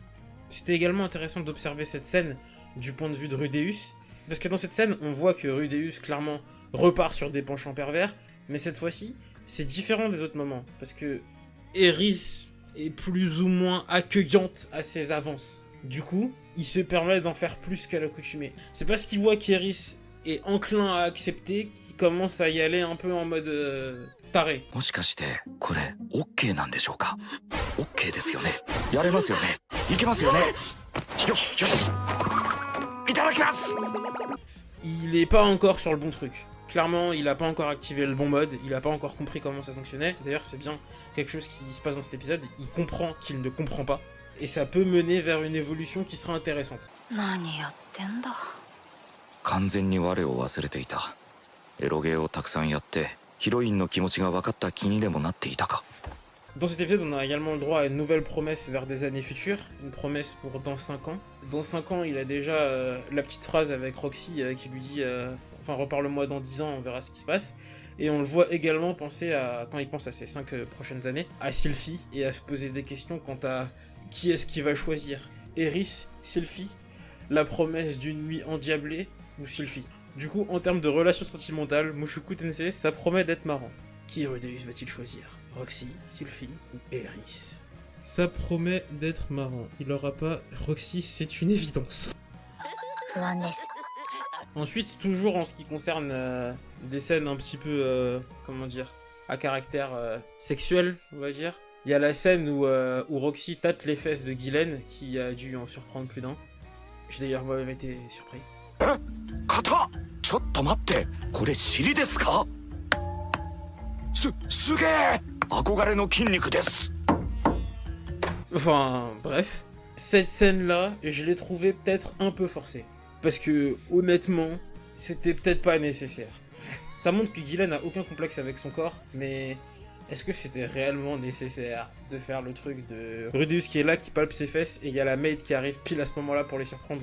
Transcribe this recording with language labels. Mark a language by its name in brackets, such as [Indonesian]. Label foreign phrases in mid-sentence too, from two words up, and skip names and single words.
[French] C'était également intéressant d'observer cette scène du point de vue de Rudeus, parce que dans cette scène, on voit que Rudeus, clairement, repart sur des penchants pervers, mais cette fois-ci, c'est différent des autres moments, parce que Eris est plus ou moins accueillante à ses avances. Du coup, il se permet d'en faire plus qu'à l'accoutumée. C'est parce qu'il voit qu'Eris est enclin à accepter qu'il commence à y aller un peu en mode taré. [Japanese] もしかしてこれ OK なんでしょうか OK ですよねやれますよねいけますよねよしいただきます [French] Il est pas encore sur le bon truc. Clairement, il a pas encore activé le bon mode, il a pas encore compris comment ça fonctionnait. D'ailleurs, c'est bien quelque chose qui se passe dans cet épisode, il comprend qu'il ne comprend pas. Et ça peut mener vers une évolution qui sera intéressante. [Japanese] 何やってんだ。完全に我を忘れていたエロゲーをたくさんやってヒロインの気持ちが分かった気にでもなっていたか [French] Dans cet épisode, on a également le droit à une nouvelle promesse vers des années futures, une promesse pour dans 5 ans. Dans 5 ans, il a déjà la petite phrase avec Roxy qui lui dit enfin reparle-moi dans 10 ans, on verra ce qui se passe. Et on le voit également penser à, quand il pense à ces 5 prochaines années, à Sylphie, et à se poser des questions quant à qui est-ce qu'il va choisir. Eris, Sylphie, la promesse d'une nuit endiablée, ou Sylphie. Du coup, en termes de relations sentimentales, Mushoku Tensei, ça promet d'être marrant. Qui Rudeus va-t-il choisir ? Roxy, Sylphie ou Eris ? Ça promet d'être marrant. Il aura pas Roxy, c'est une évidence. [Japanese] 不安です。 [French] Ensuite, toujours en ce qui concerne des scènes un petit peu, comment dire, à caractère sexuel, on va dire. Il y a la scène où Roxy tâte les fesses de Guylaine, qui a dû en surprendre plus d'un. J'ai d'ailleurs moi-même été surpris. [Japanese] 肩ちょっと待ってこれ尻ですかすげえ憧れの筋肉です [French] Enfin, bref. Cette scène-là, je l'ai trouvée peut-être un peu forcée. Parce que, honnêtement, c'était peut-être pas nécessaire. Ça montre que Guylaine n'a aucun complexe avec son corps, mais est-ce que c'était réellement nécessaire de faire le truc de Rudeus qui est là, qui palpe ses fesses, et il y a la maid qui arrive pile à ce moment-là pour les surprendre?